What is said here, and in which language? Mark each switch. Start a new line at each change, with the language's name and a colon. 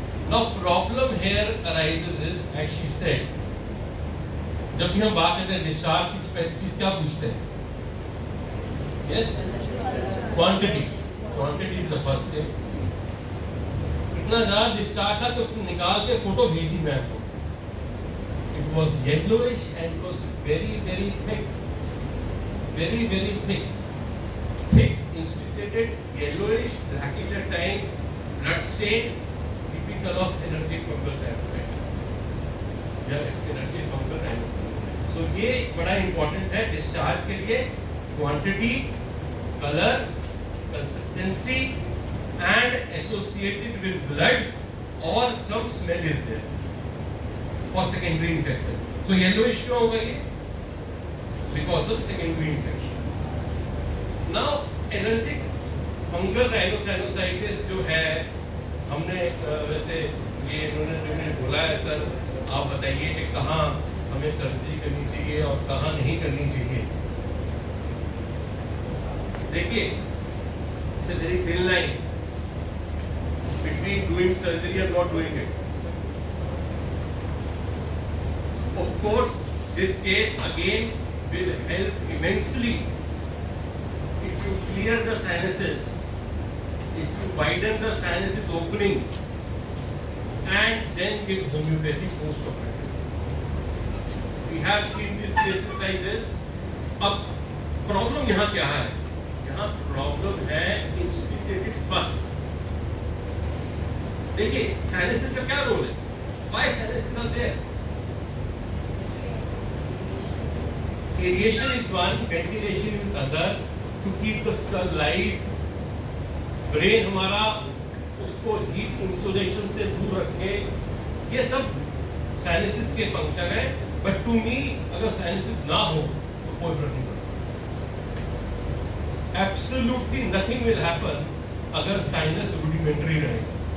English: now problem here arises is, as she said,
Hindi: जब भी हम बात करते हैं डिस्चार्ज की तो पहली चीज क्या पूछते हैं?
English: Yes, quantity. Quantity is the first thing.
Hindi: इतना ज्यादा डिस्चार्ज था कि उसको निकाल के फोटो भेजी मैं आपको।
English: It was yellowish and it was very very thick, very very thick, inspissated, yellowish, blackish at times, blood stained, typical of allergic fungal sinusitis, या allergic fungal sinusitis। So
Hindi: ये बड़ा
English: important
Hindi: है डिस्चार्ज के लिए,
English: Quantity, colour, consistency and associated with blood or some smell is there for secondary infection।
Hindi: So yellowish क्यों होगा ये?
English: Because of secondary infection।
Hindi: Now allergic fungal rhinosinusitis जो है, हमने वैसे ये इन्होंने बोला है, सर आप बताइए कि कहाँ हमें सर्जरी करनी चाहिए और कहाँ नहीं करनी चाहिए। देखिए,
English: it's a very thin line between doing surgery and not doing it। Of course, this case again will help immensely if you clear the sinuses, if you widen the sinuses opening and then give homeopathy post-operative। We have seen these cases like this।
Hindi: अब problem यहाँ क्या है? यहाँ problem है inspissated pus। देखिए sinuses का क्या role है?
English: Why sinuses are there? Aeration is one, ventilation is other, to keep the skull light।
Hindi: Brain हमारा उसको हीट इंसुलेशन से दूर रखे, ये सब साइनसिस के फंक्शन है।
English: but to me
Hindi: अगर साइनसिस ना हो तो कोई फर्क नहीं पड़ता।
English: absolutely nothing will happen
Hindi: अगर साइनस रूडिमेंटरी रहेगा।